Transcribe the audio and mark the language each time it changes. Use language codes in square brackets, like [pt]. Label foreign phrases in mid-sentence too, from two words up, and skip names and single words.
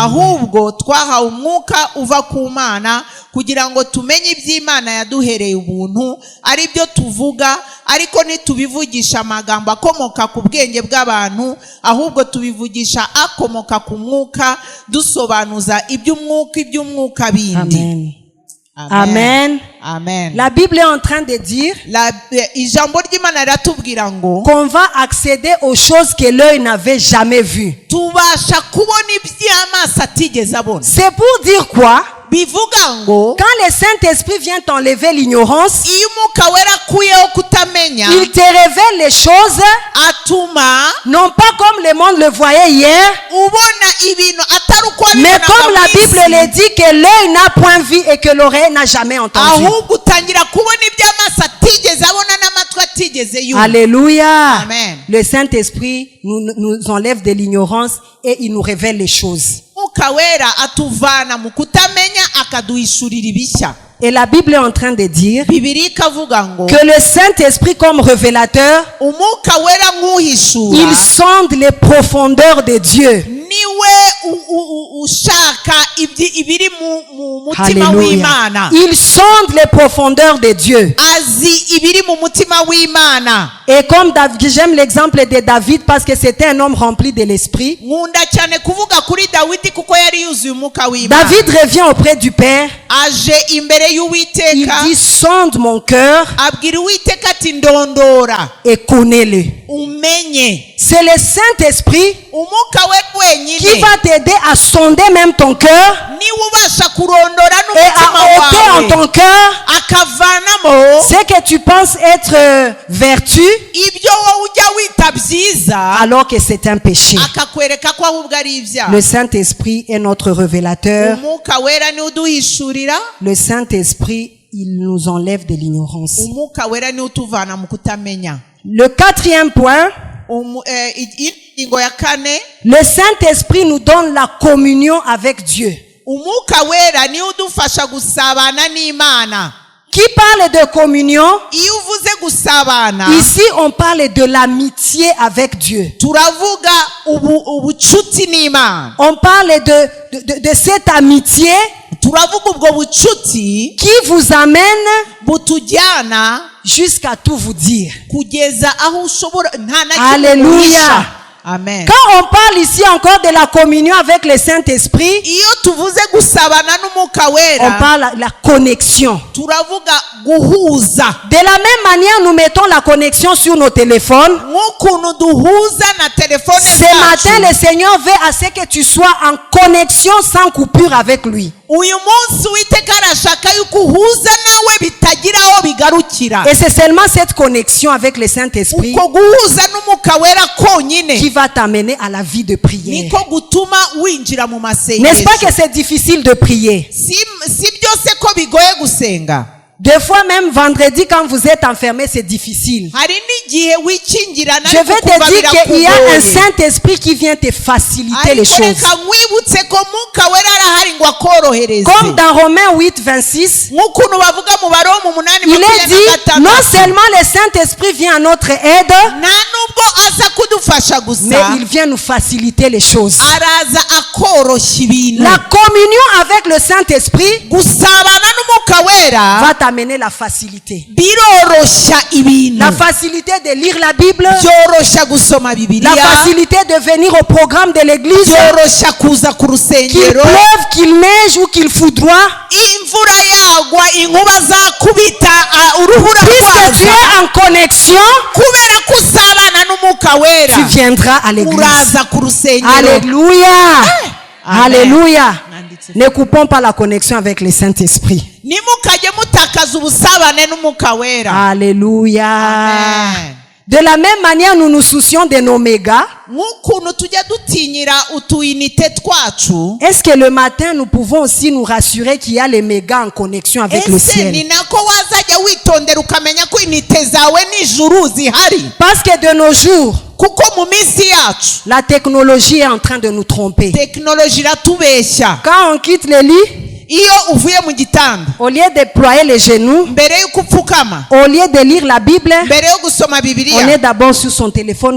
[rw] ahubwo twahawe umwuka uva ku Mana kugira ngo tumenye iby'Imana yaduhereye ubuntu, ari byo tuvuga, ariko ntitubivugisha amagambo akomoka ku bwenge bw'abantu, ahubwo tubivugisha akomoka ku mwuka, dusobanuza iby'umwuka bindi. Amen. Amen. Amen. [fr] La Bible est en train de dire [rw] ijambo ry'Imana riratubwira ngo [fr] qu'on va accéder aux choses que l'œil n'avait jamais vues. [rw] tubasha kubona iby'amaso atigeze abona. [fr] C'est pour dire quoi? [rw] bivuga ngo [fr] Quand le Saint-Esprit vient t'enlever l'ignorance, [rw] iyo umwuka wera akuyeho kutamenya, [fr] il te révèle les choses, [rw] atuma [fr] non pas comme le monde le voyait hier, [rw] ubona ibintu atari uko [fr] mais [rw] wabibonaga [fr] comme la [rw] mu isi, [fr] Bible le dit que l'œil n'a point vu et que l'oreille n'a jamais entendu. [rw] ahubwo utangira kubona iby'amaso atigeze abona n'amatwi atigeze yumva. Alléluia. Amen. [fr] Le Saint-Esprit nous enlève de l'ignorance et il nous révèle les choses. [rw] umwuka wera atuvana mu kutamenya akaduhishurira ibishya. [fr] Et la Bible est en train de dire [rw] bibiliya ikavuga ngo [fr] que le Saint-Esprit comme révélateur, [rw] umwuka wera nk'uhishura [fr] il sonde les profondeurs de Dieu. [rw] niwe ushaka ibiri mu mutima Alléluia. w'Imana. [fr] Il sonde les profondeurs de Dieu. [rw] azi ibiri mu mutima w'Imana. [fr] Et comme j'aime l'exemple de David parce que c'était un homme rempli de l'esprit. [rw] nkunda cyane kuvuga kuri Dawidi kuko yari yuzuye umwuka w'Imana. [fr] David revient auprès du Père. [rw] aje imbere [fr] Il [rw] y'Uwiteka, [fr] dit, sonde mon cœur [rw] abwira Uwiteka ati ndondora [fr] et connais-le. [rw] umenye. [fr] C'est le Saint-Esprit [rw] umwuka we [fr] qui [rw] wenyine [fr] va t'aider à sonder même ton cœur [rw] niwe ubasha kurondora [fr] et [rw] n'umutima [fr] a ôté en [rw] wawe [fr] ton cœur [rw] akavanamo [fr] ce que tu penses être vertu, [rw] ibyo wowe ujya wita byiza [fr] alors que c'est un péché. [rw] akakwereka ko ahubwo ari ibyaha. [fr] Le Saint-Esprit est notre révélateur. [rw] umwuka wera niwe uduhishurira, [fr] Le Saint-Esprit, il nous enlève de l'ignorance. [rw] umwuka wera niwe utuvana mu kutamenya. [fr] Le quatrième point, [rw] ingingo ya kane, [fr] le Saint-Esprit nous donne la communion avec Dieu. [rw] umwuka wera niwe udufasha gusabana n'Imana. [fr] Qui parle de communion? [rw] iyo uvuze gusabana, [fr] Ici, on parle de l'amitié avec Dieu. [rw] turavuga ubucuti n'Imana. [fr] On parle de cette amitié [rw] turavuga ubwo bucuti [fr] qui vous amène [rw] butujyana [fr] jusqu'à tout vous dire. [rw] kugeza aho ushobora nta na kimwe Alléluia. uhisha. Amen. [fr] Quand on parle ici encore de la communion avec le Saint-Esprit, [rw] iyo tuvuze gusabana n'umwuka [fr] on [rw] wera, [fr] parle de la connexion. [rw] turavuga guhuza. [fr] De la même manière, nous mettons la connexion sur nos téléphones. [rw] nk'ukuntu duhuza na telefone [fr] Ce matin, le Seigneur veut à ce que tu sois en connexion sans coupure avec lui. [rw] uyu munsi Uwiteka arashaka yuko uhuza nawe bitagira aho bigarukira. [fr] Et c'est seulement cette connexion avec le Saint-Esprit [rw] uko guhuza n'umwuka wera konyine [fr] qui va t'amener à la vie de prière. [rw] niko gutuma winjira mu [fr] N'est-ce pas [rw] masengesho. [fr] que c'est difficile de prier? [rw] si byose ko bigoye gusenga. [fr] Des fois même vendredi quand vous êtes enfermé, c'est difficile. [rw] hari n'igihe wikingirana [fr] Je veux te dire qu'il y a un Saint-Esprit qui vient te faciliter les [rw] ariko [fr] choses. [rw] reka nkwibutse ko mwuka wera arahari ngo akorohereze. [fr] Comme dans Romains 8, 26, [rw] nk'ukuntu bavuga mu Baroma 8:25, [fr] il est dit, non seulement le Saint-Esprit vient à notre aide, [rw] nta nubwo aza kudufasha [fr] mais [rw] gusa, [fr] il vient nous faciliter les choses. [rw] araza akoroshya ibintu. [fr] La communion avec le Saint-Esprit [rw] gusabana n'umwuka wera [fr] va t'amener la facilité. [rw] biroroshya ibintu. [fr] La facilité de lire la Bible, [rw] byoroshya gusoma [fr] la [rw] Bibiliya, [fr] facilité de venir au programme de l'église, [rw] byoroshya kuza ku [fr] qu'il [rw] rusengero, [fr] pleuve, qu'il neige ou qu'il foudroie. [rw] imvura yagwa, inkuba zakubita, urubura [fr] Puisque tu [rw] rwaza, [fr] es en connexion, [rw] kubera ko usabana n'umwuka wera [fr] tu viendras à l'église. [rw] uraza ku rusengero. Alléluia. Amen. Alléluia. Nanditse. [fr] Ne coupons pas la connexion avec le Saint-Esprit. [rw] nimukajye mutakaza ubusabane n'umwuka wera. Alléluia. Amen. [fr] De la même manière, nous nous soucions de nos mégas. [rw] nk'ukuntu tujya dutinyira utuyinite twacu, [fr] Est-ce que le matin, nous pouvons aussi nous rassurer qu'il y a les mégas en connexion avec le [rw] ese ni [fr] ciel? [rw] nako wazajya witondera ukamenya ko inite zawe n'ijuru zihari? [fr] Parce que de nos jours, [rw] kuko mu minsi yacu [fr] la technologie est en train de nous tromper. [rw] tekinoloji iratubeshya. [fr] Quand on quitte le lit, [rw] iyo uvuye mu gitanda, [fr] au lieu de ployer les genoux, [rw] mbere y'uko upfukama, [fr] au lieu de lire la Bible, [rw] mbere yo gusoma [fr] on [rw] Bibiliya, [fr] est d'abord sur son téléphone.